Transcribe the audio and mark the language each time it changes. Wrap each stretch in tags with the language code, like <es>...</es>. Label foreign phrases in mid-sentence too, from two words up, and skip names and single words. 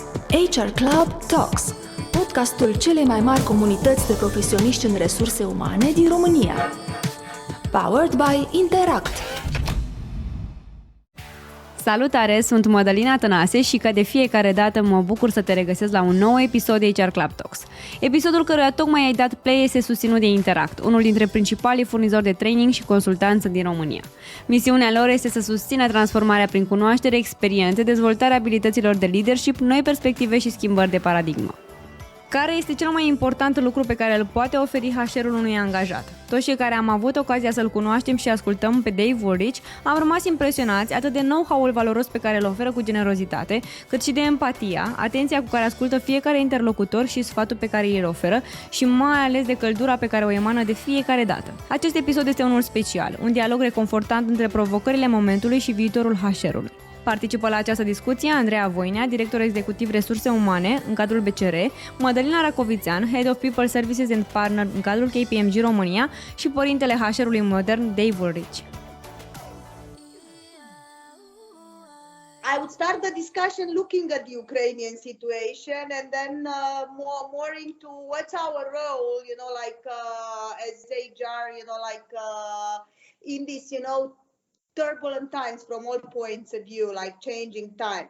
<ro>HR Club Talks, podcastul celei mai mari comunități de profesioniști în resurse umane din România.</ro> <en>Powered by Interact.</en> <ro>Salutare, sunt Mădălina și ca de fiecare dată mă bucur să te regăsesc la un nou episod de HR Club Talks. Episodul căruia tocmai ai dat play este susținut de Interact, unul dintre principalii furnizori de training și consultanță din România. Misiunea lor este să susțină transformarea prin cunoaștere, experiențe, dezvoltarea abilităților de leadership, noi perspective și schimbări de paradigmă. Care este cel mai important lucru pe care îl poate oferi HR-ul unui angajat? Toți cei care am avut ocazia să-l cunoaștem și ascultăm pe Dave Ulrich am rămas impresionați atât de know-how-ul valoros pe care îl oferă cu generozitate, cât și de empatia, atenția cu care ascultă fiecare interlocutor și sfatul pe care îl oferă și mai ales de căldura pe care o emană de fiecare dată. Acest episod este unul special, un dialog reconfortant între provocările momentului și viitorul HR-ului. Participă la această discuție Andreea Voinea, director Executiv Resurse Umane în cadrul BCR, Mădălina Racovițan,</ro> <en>Head of People Services and Partner</en> <ro>în cadrul KPMG România și părintele HR-ului modern, Dave Ulrich.</ro> <en>I would start the discussion looking at the Ukrainian situation and then more into what's our role, as HR, in this, turbulent times from all points of view, like changing times.</en>